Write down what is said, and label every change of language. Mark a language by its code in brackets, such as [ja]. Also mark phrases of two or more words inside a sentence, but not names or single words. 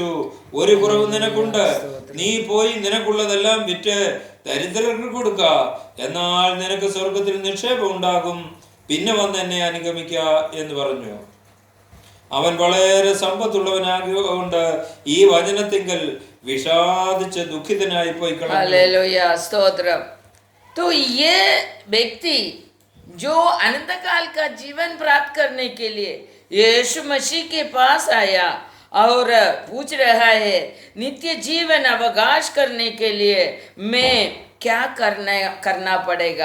[ml] ഒരു കുറവ് നിനക്കുണ്ട്, നീ പോയി നിനക്കുള്ളതെല്ലാം വിറ്റ് ദരിദ്രർക്ക് കൊടുക്ക, എന്നാൽ നിനക്ക് സ്വർഗത്തിൽ നിക്ഷേപം ഉണ്ടാകും, പിന്നെ വന്ന് എന്നെ അനുഗമിക്കുക എന്ന് പറഞ്ഞു. അവൻ വളരെ സമ്പത്തുള്ളവനാകൊണ്ട് ഈ വചനത്തിങ്കൽ വിഷാദിച്ച് ദുഃഖിതനായി പോയി [hi] स्तोत्रम। तो ये व्यक्ति जो अनंत काल का जीवन प्राप्त करने के लिए यीशु मसीह के पास आया और पूछ रहा है, नित्य जीवन अवकाश करने के लिए मैं क्या करना पड़ेगा?